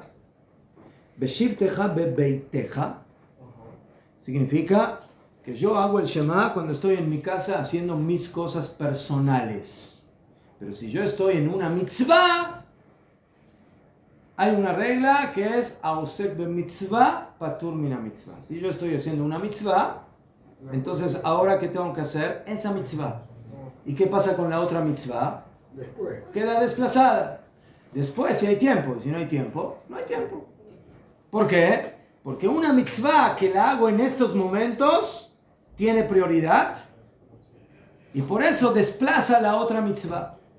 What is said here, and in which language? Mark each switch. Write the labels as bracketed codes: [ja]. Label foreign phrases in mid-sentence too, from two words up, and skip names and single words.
[he] בשבתך בביתך [es] significa que yo hago el Shema cuando estoy en mi casa haciendo mis cosas personales. Pero si yo estoy en una mitzvah, hay una regla que es [he] עוסק במצוה, פטור מן המצוה. [es] Si yo estoy haciendo una mitzvah, entonces ahora ¿qué tengo que hacer? Esa mitzvah. ¿Y qué pasa con la otra mitzvah? Después. Queda desplazada. Después, si hay tiempo. Y si no hay tiempo, no hay tiempo. ¿Por qué? Porque una mitzvah que la hago en estos momentos tiene prioridad y por eso desplaza la otra mitzvah.